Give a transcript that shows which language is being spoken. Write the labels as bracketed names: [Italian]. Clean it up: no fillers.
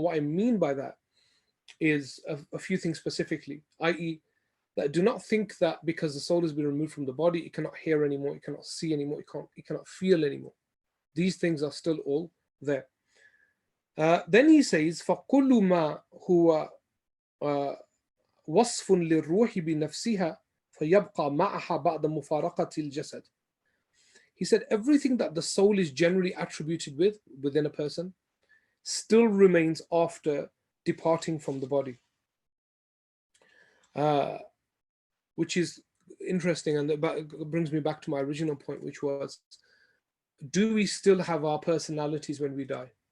[English] And what I mean by that is a few things specifically, i.e., that do not think that because the soul has been removed from the body, it cannot hear anymore, it cannot see anymore, it cannot feel anymore. These things are still all there. Then he says, [Arabic] فَكُلُّ مَا هُوَ وَصْفٌ لِلْرُوحِ بِنَفْسِهَا فَيَبْقَى مَعَهَا بَعْدَ مُفَارَقَةِ الْجَسَدِ. [English] He said everything that the soul is generally attributed within a person still remains after departing from the body. Which is interesting, and that brings me back to my original point, which was, do we still have our personalities when we die?